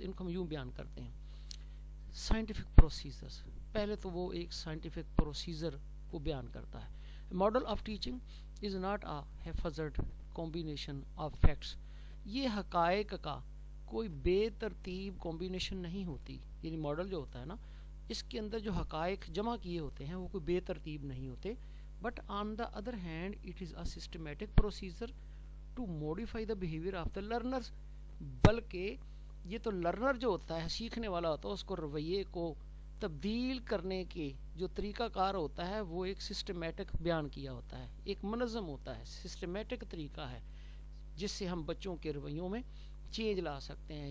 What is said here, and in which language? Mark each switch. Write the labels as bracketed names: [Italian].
[Urdu] ان کو ہم یوں بیان کرتے ہیں. سائنٹیفک پروسیجرز, پہلے تو وہ ایک سائنٹیفک پروسیجر کو بیان کرتا ہے. [English] Model of teaching is not a حفاظت combination of facts. [Urdu] یہ حقائق کا کوئی بے ترتیب کمبینیشن نہیں ہوتی. یعنی ماڈل جو ہوتا ہے نا, اس کے اندر جو حقائق جمع کیے ہوتے ہیں وہ کوئی بے ترتیب نہیں ہوتے. [English] But on the other hand it is a systematic procedure to modify the behaviour of the learners. [Urdu] بلکہ یہ تو لرنر جو ہوتا ہے, سیکھنے والا ہوتا ہے, اس کو رویے کو تبدیل کرنے کے جو طریقہ کار ہوتا ہے وہ ایک سسٹمیٹک بیان کیا ہوتا ہے, ایک منظم ہوتا ہے, سسٹمیٹک طریقہ ہے جس سے ہم بچوں کے رویوں میں چینج لا سکتے ہیں.